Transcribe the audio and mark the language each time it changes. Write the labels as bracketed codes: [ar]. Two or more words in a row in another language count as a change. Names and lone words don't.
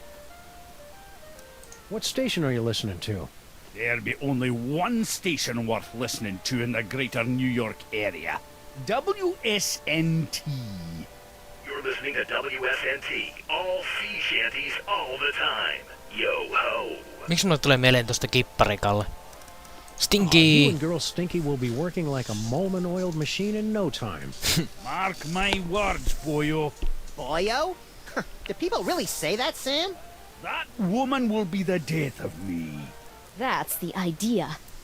[en] What station are you listening to? There'd be only one station worth listening to in the greater New York area. WSNT. You're listening to WSNT. All sea shanties all the time. Yo ho. [fi] Miksi mulle tulee mieleen tosta kipparikalle? [en] You Stinky! and girl Stinky will be working like a Molman-oiled machine in no time. Mark my words, boyo. Boyo? Do people really say that, Sam? That woman will be the death of me. That's the idea.